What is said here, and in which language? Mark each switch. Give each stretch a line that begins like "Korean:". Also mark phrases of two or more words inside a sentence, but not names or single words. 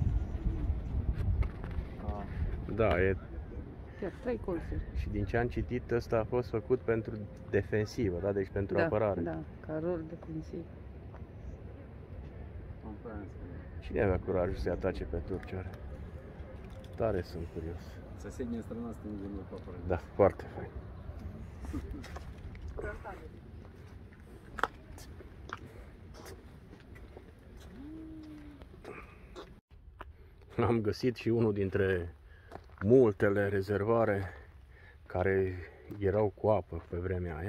Romanian: Da, e... Chiar 3 colțuri. Și din ce am citit, ăsta a fost făcut pentru defensivă, da? Deci pentru apărare. Da, ca rol defensiv. Cine avea curajul să-i atace pe turci? Tare sunt curios.
Russian: Соседняя страна с тем, где мы попали.
Romanian: Da, foarte fain. Am găsit și unul dintre multele rezervoare care erau cu apă pe vremea aia.